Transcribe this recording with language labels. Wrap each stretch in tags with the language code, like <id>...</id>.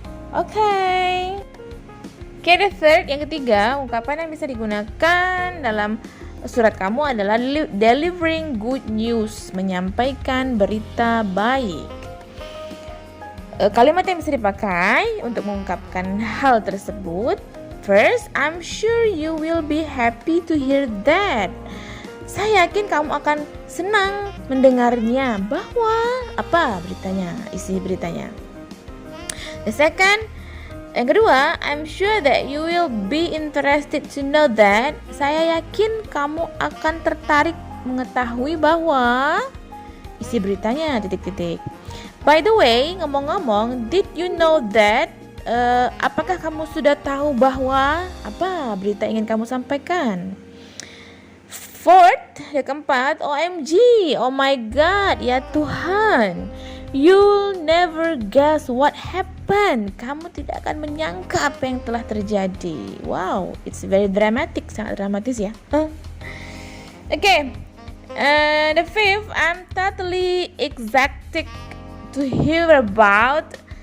<id>Oke,</id> <en>the third,</en> <id>yang ketiga, ungkapan yang bisa digunakan dalam surat kamu adalah</id> <en>delivering good news,</en> <id>menyampaikan berita baik. Kalimat yang bisa dipakai untuk mengungkapkan hal tersebut.</id> <en>First, I'm sure you will be happy to hear that.</en> <id>Saya yakin kamu akan senang mendengarnya bahwa apa beritanya, isi beritanya.</id> <en>The second,</en> <id>yang kedua,</id> <en>I'm sure that you will be interested to know that.</en> <id>Saya yakin kamu akan tertarik mengetahui bahwa isi beritanya titik-titik.</id> <en>By the way,</en> <id>ngomong-ngomong,</id> <en>did you know that?</en> <id>Apakah kamu sudah tahu bahwa apa berita ingin kamu sampaikan?</id> <en>Fourth,</en> <id>yang keempat,</id> <en>OMG, oh my God,</en> <id>ya Tuhan,</id> <en>you'll never guess what happened.</en> <id>Kamu tidak akan menyangka apa yang telah terjadi.</id> <en>Wow, it's very dramatic,</en> <id>sangat dramatis ya.</id> <en>Okay, the fifth, I'm totally ecstatic to hear about.</en>